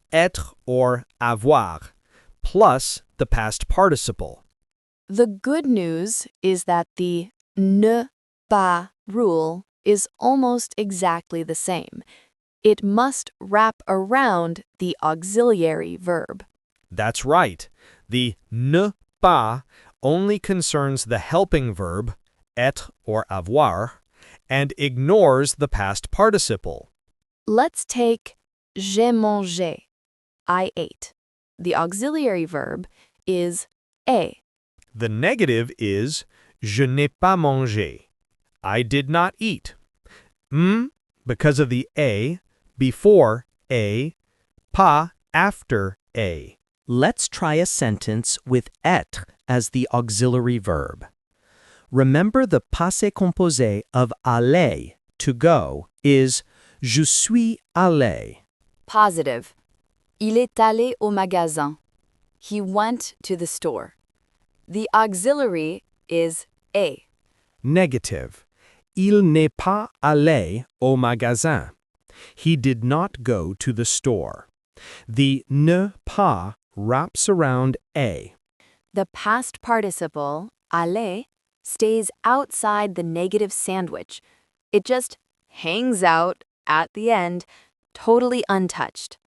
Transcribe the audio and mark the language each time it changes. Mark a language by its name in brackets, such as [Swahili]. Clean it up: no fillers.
[English] être or avoir, plus the past participle. The good news is that the ne pas rule is almost exactly the same. It must wrap around the auxiliary verb. That's right. The ne pas only concerns the helping verb, être or avoir, and ignores the past participle. Let's take [French] j'ai mangé, [English] I ate. The auxiliary verb is ai. The negative is [French] je n'ai pas mangé. [English] I did not eat. Because of the a before a, pas after a. Let's try a sentence with être as the auxiliary verb. Remember the passé composé of aller, to go, is [French] je suis allé. [English] Positive. [French] Il est allé au magasin. [English] He went to the store. The auxiliary is a. Negative. [French] Il n'est pas allé au magasin. [English] He did not go to the store. The ne pas wraps around a. The past participle, aller, stays outside the negative sandwich. It just hangs out at the end, totally untouched.